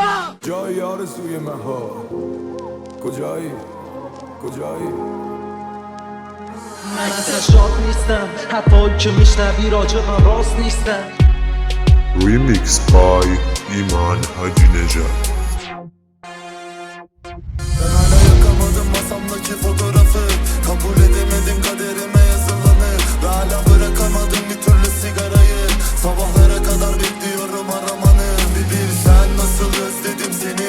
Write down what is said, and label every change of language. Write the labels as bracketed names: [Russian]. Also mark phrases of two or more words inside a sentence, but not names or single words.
[Persian] جایی آرزوی مها، کجایی؟ کجایی؟ من ازش شاد نیستم، حرفایی که میشنوی راجبم راست نیستم. [English] Remix by ایمان حاجی نژاد. [Turkish] Ben hala yakamadım masamdaki fotoğrafı. Kabul edemedim kaderime yazılanı. Ve hala bırakamadım bir türlü sigarayı. Sabahlara kadar bekliyorum aramanı. Bir bilsen nasıl özledim seni.